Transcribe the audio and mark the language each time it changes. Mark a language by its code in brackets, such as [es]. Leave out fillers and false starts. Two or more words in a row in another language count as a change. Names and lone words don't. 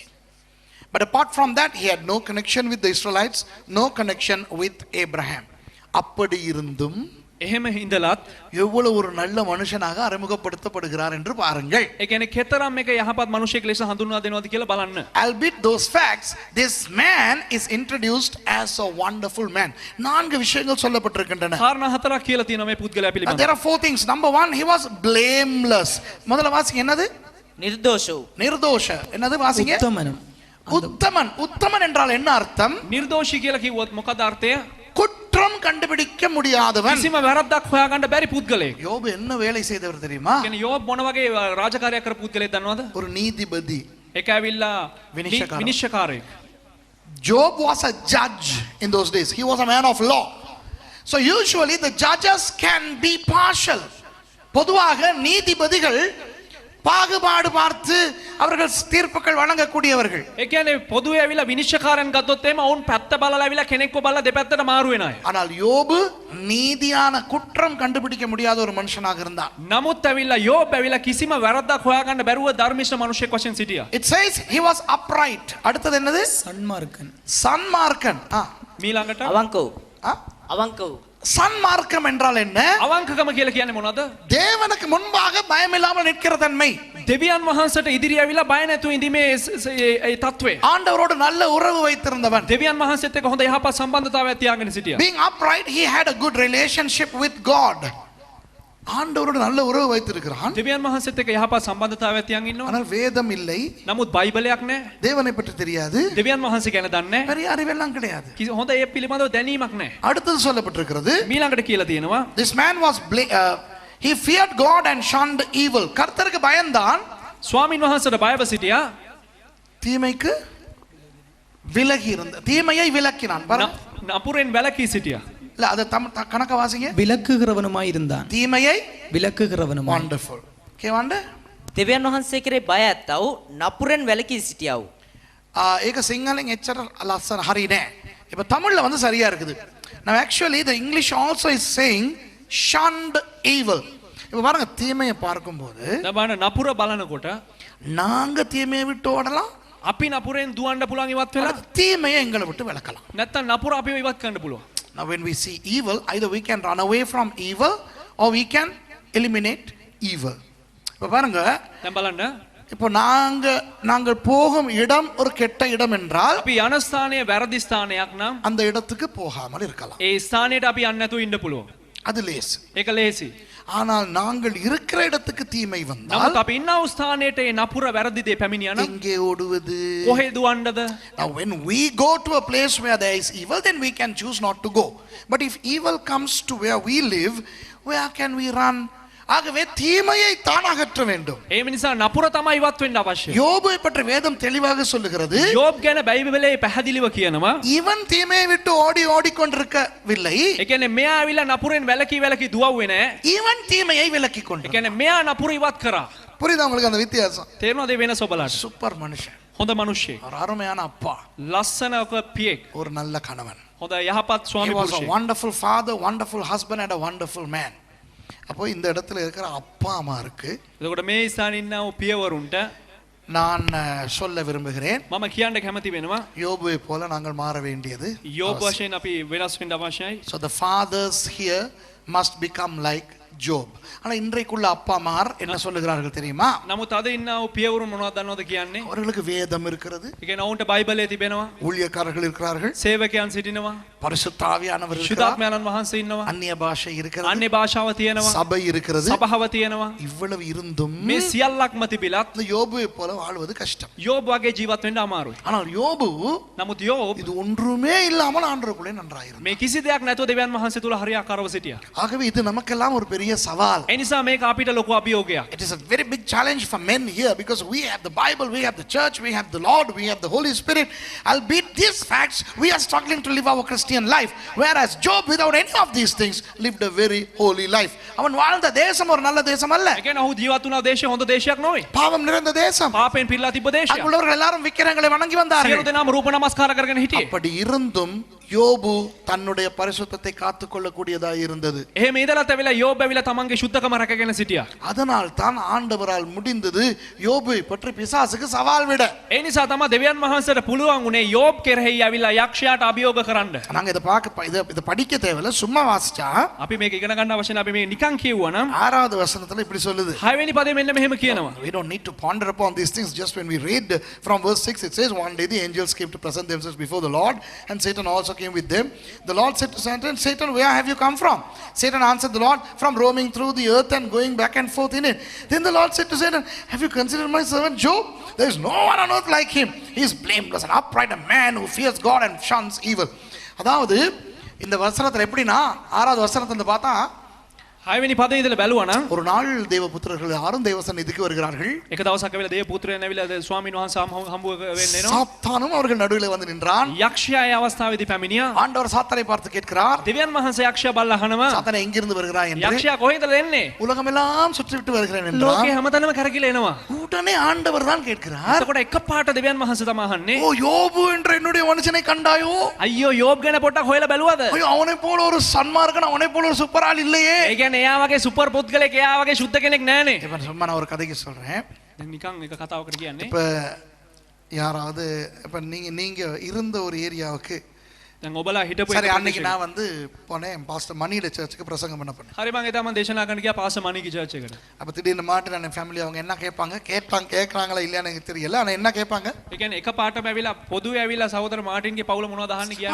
[en] But apart from that, he had no connection with the Israelites, no connection with Abraham. [ta] அப்படி இருந்தும் [si] එහෙම හිඳලත් [ta] எவ்வளவு ஒரு நல்ல மனுஷனாக அறிமுகப்படுத்தப்படுகிறார் என்று பாருங்கள். [si] ඒ කියන්නේ කෙතරම් මේක යහපත් මිනිසෙක් ලෙස හඳුන්වා දෙනවද කියලා බලන්න. [en] Albeit those facts, this man is introduced as a wonderful man. [ta] நான்கு விஷயங்கள் சொல்லப்பட்டிருக்கின்றன. [si] කාරණා හතරක් කියලා තියෙනවා මේ පුද්ගලයා පිළිබඳව. [en] There are four things. Number one, he was blameless. [ta] முதல்ல வாசிங்க என்னது? [si] නිර්දෝෂ වූ. [ta] நிர்தோஷ. என்னது வாசிங்க? உத்தமனும் உத்தமன். உத்தமன் என்றால் என்ன அர்த்தம்? [si] නිර්දෝෂී කියලා කිව්වොත් මොකද අර්ථය? [ta] குற்றம் கண்டுபிடிக்க முடியாதவன். [si] කිසිම වැරද්දක් හොයාගන්න බැරි පුද්ගලයෙක්. [ta] யோபு என்ன வேலை செய்தவர் தெரியுமா? [si] කියන්නේ යෝබ් මොන වගේ රාජකාරියක් කරපු පුද්ගලයෙක් දන්නවද? [ta] ஒரு நீதிபதி. [si] ඒක ඇවිල්ලා විනිශ්චයකාරයෙක්. විනිශ්චයකාරයෙක්. [en] Job was a judge in those days. He was a man of law. So usually the judges can be partial. [ta] பொதுவாக நீதிபதிகள் பாகுபாடு பார்த்து அவர்கள் தீர்ப்புகள் வழங்கக்கூடியவர்கள். [si] ඒ කියන්නේ පොදුවේ ඇවිල්ලා විනිශ්චයකාරයන් ගත්තොත් එහෙම ඔවුන් පැත්ත බලලා ඇවිල්ලා කෙනෙක්ව බලලා දෙපැත්තට මාරු වෙන අය. [ta] ஆனால் யோபு நீதியான குற்றம் கண்டுபிடிக்க முடியாத ஒரு மனுஷனாக இருந்தார். [si] නමුත් ඇවිල්ලා යෝබ් ඇවිල්ලා කිසිම වැරද්දක් හොයාගන්න බැරුව ධර්මිෂ්ඨ මිනිසෙක් වශයෙන් සිටියා. [en] It says he was upright. [ta] அடுத்தது என்னது? சன்மார்க்கன் சன்மார்க்கன். [si] මීළඟට අවංක වූ. ஆ? අවංක වූ. [ta] சன்மார்க்கம் என்றால் என்ன? [si] අවංකකම කියලා කියන්නේ මොනවද? [ta] தேவனுக்கு முன்பாக பயமில்லாமல் நிற்கிற தன்மை. [si] දෙවියන් වහන්සේට ඉදිරිය ඇවිල්ලා බය නැතුව ඉඳීමේ ඒ තත්වය. [ta] ஆண்டவரோடு நல்ல உறவு வைத்திருந்தவன். [si] දෙවියන් වහන්සේත් එක්ක හොඳ යහපත් සම්බන්ධතාවයක් තියාගෙන සිටියා. [en] Being upright, he had a good relationship with God. [ta] ஆண்டவரோடு நல்ல உறவு வைத்திருக்கிறான். [si] දෙවියන් වහන්සේත් එක්ක යහපත් සම්බන්ධතාවයක් තියන් ඉන්නවා. [ta] ஆனால் வேதம் இல்லை, [si] නමුත් බයිබලයක් නැහැ. [ta] தேவனை பற்றி தெரியாது, [si] දෙවියන් වහන්සේ ගැන දන්නේ නැහැ. [ta] பெரிய அறிவெல்லாம் கிடையாது. [si] හොඳ ඒ පිළිබඳව දැනීමක් නැහැ. [ta] அடுத்தது சொல்லப்பட்டிருக்கிறது, [si] මීළඟට කියලා තියෙනවා [en] this man was he feared God and shunned evil. [ta] கர்த்தருக்கு பயந்தான், [si] ස්වාමින් වහන්සේට බයව සිටියා. [ta] தீமைக்கு விலகி இருந்த தீமையை விலக்கினான். பாருங்க. [si] නපුරෙන් වැළකී සිටියා. [ta] இல்ல அது கணக்க வாசிங்க. விலக்குகிறவனுமாய் இருந்தான். தீமையை விலக்குகிறவனுமாய். [en] wonderful. கேவாண்ட [si] දෙවියන් වහන්සේ කෙරේ බය ඇත්තා වූ නපුරෙන් වැළකී සිටියා වූ. ඒක සිංහලෙන් එච්චර ලස්සන හරි නෑ. [ta] இப்ப தமிழ்ல வந்து சரியா இருக்குது. [en] Now actually the English also is saying shunned evil. [ta] இப்ப பாருங்க, தீமையை பார்க்கும்போது [si] දබාන නපුර බලනකොට [ta] நாங்க தீமையை விட்டு ஓடலாம், [si] අපි නපුරෙන් දුවන්න පුළුවන් ඉවත් වෙලා [ta] அல்லது தீமையை எங்களை விட்டு விலக்கலாம். [si] නැත්තම් නපුර අපිව ඉවත් කරන්න පුළුවන්. [en] Now when we see evil, either we can run away from evil or we can eliminate evil. [ta] இப்ப பாருங்க, [si] දැන් බලන්න [ta] இப்போ நாங்கள் போகும் இடம் ஒரு கெட்ட இடம் என்றால் [si] අපි යන ස්ථානය වැරදි ස්ථානයක් නම් [ta] அந்த இடத்துக்கு போகாமல் இருக்கலாம். [si] ඒ ස්ථානයට අපි යන්න නැතුව ඉන්න පුළුවන්. [ta] அது லேசு. [si] ඒක ලේසි. [ta] ஆனால் நாங்கள் இருக்கிற இடத்துக்கு தீமை வந்தால் [si] නමුත් අපි ඉන්න ස්ථානයට ඒ නපුර වැරදි දේ පැමිණියා නම් [ta] எங்கே ஓடுவது? [si] කොහෙ දුවන්නද? [en] Now when we go to a place where there is evil, then we can choose not to go. But if evil comes to where we live, where can we run? [ta] ஆகவே தீமையை தான் அகற்ற வேண்டும். [si] ඒ නිසා නපුර තමයි ඉවත් වෙන්න අවශ්‍ය. [ta] யோபை பற்றி வேதம் தெளிவாக சொல்லுகிறது, [si] යෝබ් ගැන බයිබලයේ පැහැදිලිව කියනවා [ta] இவன் தீமையை விட்டு ஓடிக்கொண்டிருக்கவில்லை, [si] ඒ කියන්නේ මෙයා ඇවිල්ලා නපුරෙන් වැළකී දුවුවේ නැහැ. [ta] இவன் தீமையை விலக்கி [si] ඒ [ta] கொண்டு. [si] කියන්නේ මෙයා නපුර ඉවත් කරා. [ta] புரியுதா உங்களுக்கு அந்த வித்தியாசம்? [si] තේරෙනවද මේ වෙනස ඔබලාට? [ta] சூப்பர் மனுஷன், [si] හොඳ මිනිහෙක්, [ta] ஒரு அருமையான அப்பா, [si] ලස්සන පියෙක්, [ta] ஒரு நல்ல கணவன். [si] හොඳ යහපත් [en] He [si] ස්වාමි [en] was a [si] පුරුෂයෙක්. [en] wonderful father, wonderful husband and a wonderful man. [ta] அப்போ இந்த இடத்துல இருக்கிற அப்பா அம்மாருக்கு [si] එතකොට මේ ස්ථානයේ ඉන්න පියවරුන්ට [ta] நான் சொல்ல விரும்புகிறேன், [si] මම කියන්න කැමති වෙනවා [ta] யோபுவை போல நாங்கள் மாற வேண்டியது. [si] යෝබ් වශයෙන් අපි වෙනස් වෙන්න අවශ්‍යයි. [en] So the fathers here must become like Job. [ta] ஆனா இன்றைக்குள்ள அப்பா அம்மார் என்ன சொல்லுகிறார்கள் தெரியுமா? [si] නමුත් අද ඉන්න පියවරුන් මොනවද දන්නවද කියන්නේ? [ta] அவர்களுக்கு வேதம் இருக்கிறது, [si] ඒ කියන්නේ ඔවුන්ට බයිබලයේ තිබෙනවා, [ta] ஊழியக்காரர்கள் இருக்கிறார்கள், [si] සේවකයන් සිටිනවා, [ta] பரிசுத்த ஆவியானவர் இருக்கிறார், [si] ශුද්ධාත්මයන් වහන්සේ ඉන්නවා, [ta] அந்நிய பாஷை இருக்கிறது, [si] අන්‍ය භාෂාව තියෙනවා, [ta] சபை இருக்கிறது. [si] සභාව තියෙනවා. [ta] இவ்வளவு இருந்தும் [si] මේ සියල්ලක්ම තිබිලත් [ta] இந்த யோபுவை போல வாழ்வது கஷ்டம். [si] යෝබ් වගේ ජීවත් වෙන්න අමාරුයි. [ta] ஆனால் யோபு [si] නමුත් යෝබ් [ta] இது ஒன்றுமே இல்லாமல் ஆண்டவருக்குள்ளே நன்றாயிருந்தார். [si] මේ කිසි දෙයක් නැතුව දෙවියන් වහන්සේ තුල හරියාකාරව සිටියා. [ta] ஆகவே இது நமக்கெல்லாம் ஒரு பெரிய சவால். [si] ඒ නිසා මේක අපිට ලොකු අභියෝගයක්. [en] It is a very big challenge for men here because we have the Bible, we have the church, we have the Lord, we have the Holy Spirit. Albeit these facts, we are struggling to live our Christian life. Whereas Job, without any of these things, lived a very holy life. [ta] அவன் வாழ்ந்த தேசம் ஒரு நல்ல தேசம் அல்ல. [si] ඒ කියන්නේ ඔහු ජීවත් වුණා දේශය හොඳ දේශයක් නෙවෙයි. [ta] பாவம் நிறைந்த தேசம். [si] පාපයෙන් පිරීලා තිබ්බ දේශයක්. [ta] அங்குள்ளவர்கள் எல்லாரும் விக்கிரகங்களை வணங்கி [si] සියලු [ta] வந்தார்கள். [si] දෙනාම රූප නමස්කාර කරගෙන හිටියේ. [ta] அப்படி இருந்தும் யோபு தன்னுடைய பரிசுத்தத்தை காத்துக்கொள்ளக்கூடியதாக இருந்தது. [si] එහෙම ඉඳලා තැවිලා යෝබ් ඇවිල්ලා ඇවිල්ලා තමන්ගේ ශුද්ධකම රැකගෙන සිටියා. [ta] அதனால் தான் ஆண்டவரால் முடிந்தது யோபை பற்றி பிசாசுக்கு சவால் விட. [si] ඒ නිසා තමයි දෙවියන් වහන්සේට පුළුවන් උනේ යෝබ් කෙරෙහි ඇවිල්ලා යක්ෂයාට අභියෝග කරන්න. [ta] நாங்க இதை இதை படிக்க தேவையில்ல, சும்மா வாசிச்சா [si] අපි මේක ඉගෙන ගන්න අවශ්‍ය නැහැ. අපි මේ නිකන් කියවනම් [ta] 6வது வசனத்துல இப்படி சொல்லுது. [si] 6 වෙනි පදේ මෙන්න මෙහෙම කියනවා. [en] We don't need to ponder upon these things. Just when we read from verse 6, it says, one day the angels came to present themselves before the Lord, and Satan also came with them. The Lord said to Satan, Satan, where have you come from? Satan answered the Lord, from roaming through the earth and going back and forth in it. Then the Lord said to Satan, have you considered my servant Job? There is no one on earth like him. He is blameless and upright, a man who fears God and shuns evil. [ta] அதாவது இந்த வசனத்துல எப்படின்னா 6வது வசனத்துல பார்த்தா [si] 6 වෙනි පදේ ඉඳලා බැලුවා නම් [ta] ஒரு நாள் தேவபுத்திரர்கள் யாரும் தேவசந்நிதிக்கு வருகிறார்கள். [si] එක දවසක් ඇවිල්ලා දේව පුත්‍රයන් ඇවිල්ලා ස්වාමීන් වහන්සේ හම්බ වෙන්න එනවා. [ta] சாத்தானும் அவர்கள் நடுவில் வந்து நின்றான். [si] යක්ෂයා ඒ අවස්ථාවේදී පැමිණියා. [ta] ஆண்டவர் சாத்தானை பார்த்து கேட்கிறார், [si] දෙවියන් වහන්සේ යක්ෂයා බල්ලා අහනවා. [ta] சாத்தானே எங்கிருந்து வருகிறாய் என்று. [si] යක්ෂයා කොහෙන්ද එන්නේ? [ta] உலகமெல்லாம் சுற்றிவிட்டு வருகிறேன் என்றான். [si] ලෝකේ හැමතැනම කරකිලා එනවා. [ta] உடனே ஆண்டவர் தான் கேட்கிறார், [si] එතකොට එකපාරට දෙවියන් වහන්සේ තමයි අහන්නේ. [ta] ஓ யோபு என்ற என்னுடைய மனுஷனை கண்டாயோ? [si] අයියෝ යෝබ් ගැන පොඩ්ඩක් හොයලා බැලුවද? [ta] ஐயோ அவனை போல ஒரு சன்மார்க்கன், அவனை போல ஒரு சூப்பர் ஆள் இல்லையே. [si] ඒ කියන්නේ එයා වගේ සුපර් පුද්ගලෙක්, එයා වගේ සුද්ධ කෙනෙක් නෑනේ. [ta] இப்ப சும்மா நான் ஒரு கதைக்கு சொல்றேன். [si] දැන් නිකන් එක කතාවකට කියන්නේ. [ta] இப்ப யாராவது இப்ப நீங்க இருந்த ஒரு ஏரியாவுக்கு [si] දැන් ඔබලා හිටපු [ta] சரி அன்னைக்கு நான் வந்து போனேன் பாஸ்டர் மணியில சர்ச்சுக்கு பிரசங்கம் பண்ண போனேன். [si] හරි මම එදා මම දේශනා කරන්න ගියා පාස මණිකි චර්ච් එකට. [ta] அப்ப திடீர்னு மாட்டு நான் ஃபேமிலி அவங்க என்ன கேட்கறாங்களா இல்லையான்னு எனக்கு தெரியல. ஆனா என்ன கேட்பாங்க? [si] ඒ කියන්නේ එක පාටම ඇවිල්ලා පොදුවේ ඇවිල්ලා සහෝදර මාටින්ගේ පවුල මොනවද අහන්න කියන්නේ.